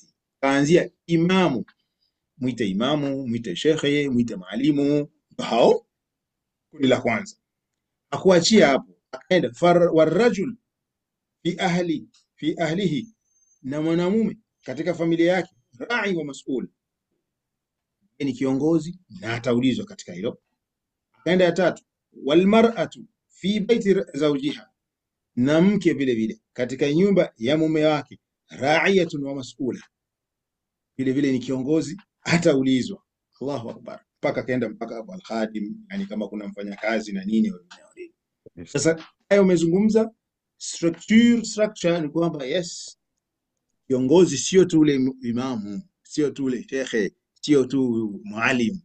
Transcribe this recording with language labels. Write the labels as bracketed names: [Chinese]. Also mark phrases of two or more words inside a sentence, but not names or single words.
[Swahili] Kaanzia imamu, mwite shekhe, mwite maalimu, hao kundi la kwanza. Hakuachia hapo, akaenda [Arabic] والرجل في أهله, [Swahili] na mwanamume katika familia yake, [Arabic] راع ومسؤول, [Swahili] ni kiongozi na ataulizwa katika hilo. Akaenda ya tatu, [Arabic] والمرأة في بيت زوجها, [Swahili] na mke vile vile katika nyumba ya mume wake, [Arabic] راعية ومسؤولة, [Swahili] vile vile ni kiongozi, ataulizwa. [Arabic] الله أكبر. [Swahili] Mpaka kaenda mpaka hapo al-khadim, yani kama kuna mfanyakazi na nini. Sasa hayo umezungumza structure ni kwamba yes, kiongozi sio tu ule imamu, sio tu ule shekhe, sio tu mwalimu.